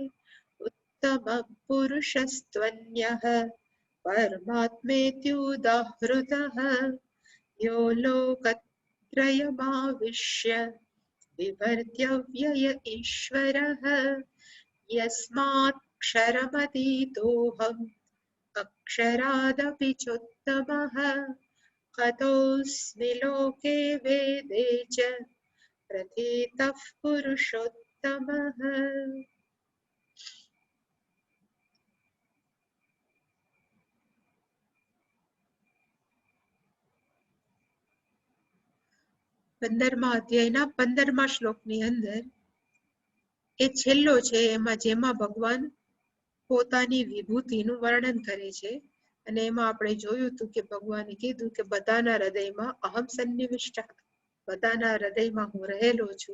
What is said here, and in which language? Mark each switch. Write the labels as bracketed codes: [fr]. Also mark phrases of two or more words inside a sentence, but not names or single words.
[sa] उत्तमपुरुषस्त्वन्यः परमात्मेत्युदाहृतः यो लोकत्रयमाविश्य बिभर्त्यव्यय ईश्वरः यस्माक्षरमतीतोऽहम् अक्षरादपि चोत्तमः अतोऽस्मि लोके वेदे च प्रथितः पुरुषोत्तमः. [gu] પંદરમા અધ્યાયના 15મા શ્લોકની અંદર એ છેલ્લો છે જેમાં ભગવાન પોતાની વિભૂતિનું વર્ણન કરે છે અને એમાં આપણે જોયું હતું કે ભગવાને કીધું કે બધાના હૃદયમાં [sa] અહમ સન્નિવિષ્ટ, [gu] બધાના હૃદયમાં હું રહેલો છું.